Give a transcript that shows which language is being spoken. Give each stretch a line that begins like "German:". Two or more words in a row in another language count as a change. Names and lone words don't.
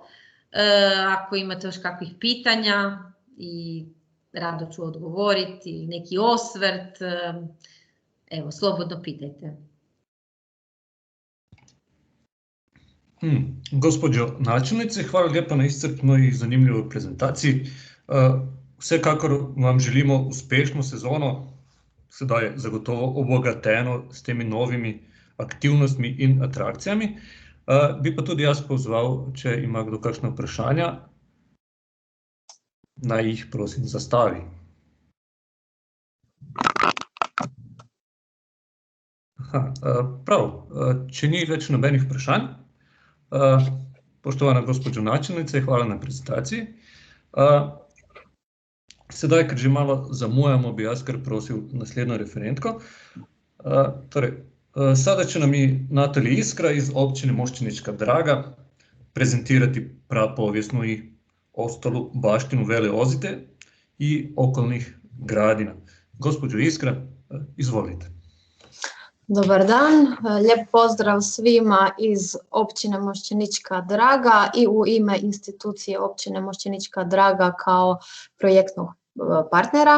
Croatian: Ako imate još kakvih pitanja i rado ću odgovoriti, neki osvrt, evo, slobodno pitajte. Gospođo načelnice, hvala lijepa na iscrpnoj i zanimljivoj prezentaciji.
Slovenian: Vsekakor vam želimo uspešno sezono, sedaj je zagotovo obogateno s temi novimi aktivnostmi in atrakcijami. Bi pa tudi jaz pozval, če ima kdo kakšna vprašanja, naj jih prosim zastavi. Prav, če ni več nobenih vprašanj,
Croatian: poštovana gospođo načelnice, hvala na prezentaciji.
Slovenian: Sedaj, ker že malo zamujamo, bi jaz kar prosil naslednjo referentko.
Croatian: Sada će nam i Natalija Iskra iz općine Mošćenička Draga prezentirati prapovijesnu i ostalu baštinu Vele Ozite i okolnih gradina. Gospođo Iskra, izvolite. Dobar dan, lijep pozdrav svima iz općine Mošćenička Draga i u ime institucije općine Mošćenička Draga kao projektnog partnera.